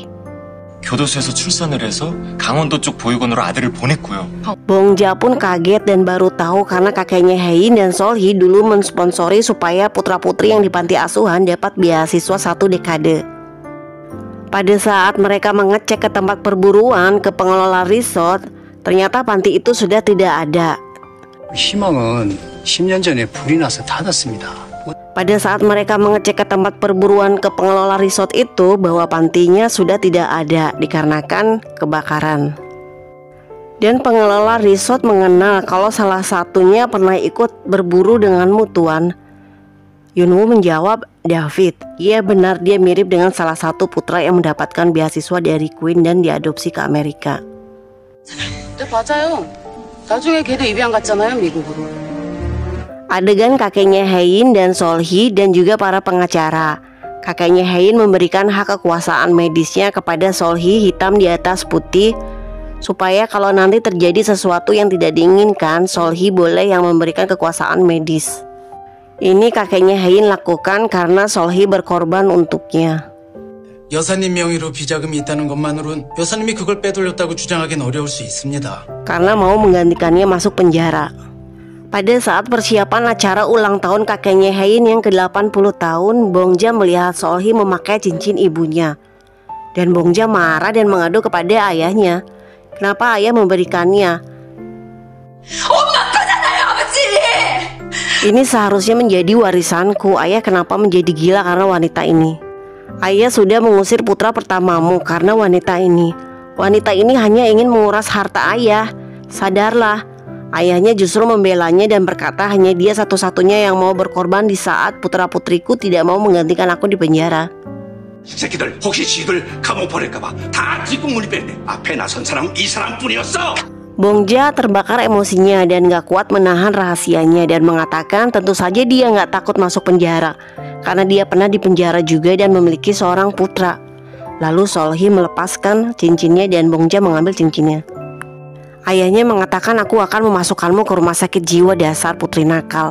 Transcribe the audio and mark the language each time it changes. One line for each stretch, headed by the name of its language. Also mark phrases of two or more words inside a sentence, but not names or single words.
Korean: 교도소에서 출산을 해서 강원도 쪽 보육원으로 아들을 보냈고요.
Indonesian: Bongja pun kaget dan baru tahu karena kakeknya Haein dan Solhee dulu mensponsori supaya putra-putri yang di panti asuhan dapat beasiswa 1 dekade. Pada saat mereka mengecek ke tempat perburuan, ke pengelola resort, ternyata panti itu sudah tidak ada.
Korean: 희망은 10년 전에 불이 나서 닫았습니다.
Indonesian: Pada saat mereka mengecek ke tempat perburuan ke pengelola resort itu, bahwa pantinya sudah tidak ada dikarenakan kebakaran. Dan pengelola resort mengenal kalau salah satunya pernah ikut berburu denganmu, Tuan. Yunwoo menjawab, David. Iya benar, dia mirip dengan salah satu putra yang mendapatkan beasiswa dari Queen dan diadopsi ke Amerika.
Korean: 네, 맞아요. 나중에 걔도 입양 갔잖아요, 미국으로.
Indonesian: Adegan kakeknya Haein dan Solhee dan juga para pengacara. Kakeknya Haein memberikan hak kekuasaan medisnya kepada Solhee hitam di atas putih, supaya kalau nanti terjadi sesuatu yang tidak diinginkan, Solhee boleh yang memberikan kekuasaan medis. Ini kakeknya Haein lakukan karena Solhee berkorban untuknya.
Korean: 여사님 명의로 비자금이 있다는 것만으론 여사님이 그걸 빼돌렸다고 주장하기는 어려울 수 있습니다.
Indonesian: Karena mau menggantikannya masuk penjara. Pada saat persiapan acara ulang tahun kakeknya Haein yang ke-80 tahun, Bongja melihat Solhee memakai cincin ibunya. Dan Bongja marah dan mengadu kepada ayahnya. Kenapa ayah memberikannya? Ini seharusnya menjadi warisanku. Ayah kenapa menjadi gila karena wanita ini? Ayah sudah mengusir putra pertamamu karena wanita ini. Wanita ini hanya ingin menguras harta ayah. Sadarlah. Ayahnya justru membelanya dan berkata hanya dia satu-satunya yang mau berkorban di saat putra-putriku tidak mau menggantikan aku di penjara.
Korean: 새끼들 혹시 지들 감옥 보낼까봐 다 뒷공문이 뺐네. 앞에 나선 사람 이 사람뿐이었어.
Indonesian: Bongja terbakar emosinya dan gak kuat menahan rahasianya dan mengatakan tentu saja dia gak takut masuk penjara karena dia pernah dipenjara juga dan memiliki seorang putra. Lalu Solhi melepaskan cincinnya dan Bongja mengambil cincinnya. Ayahnya mengatakan aku akan memasukkanmu ke rumah sakit jiwa, dasar putri nakal.